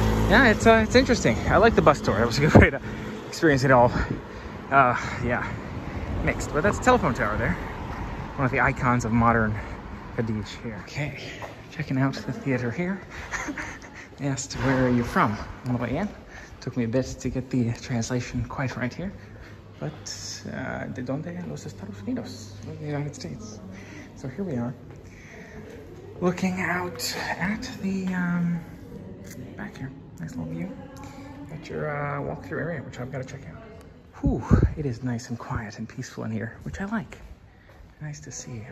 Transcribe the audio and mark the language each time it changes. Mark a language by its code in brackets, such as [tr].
[en] Yeah, it's interesting. I like the bus tour. It was a good way to experience it all. Yeah, mixed, but that's a telephone tower there. One of the icons of modern Cadiz here. Okay, checking out the theater here. Asked, where are you from on the way in? Took me a bit to get the translation quite right here. But, [es] ¿de dónde los Estados Unidos? [en] The United States. So here we are, looking out at the, back here. Nice little view. Got your walk-through area, which I've got to check out. Whew, it is nice and quiet and peaceful in here, which I like. Nice to see.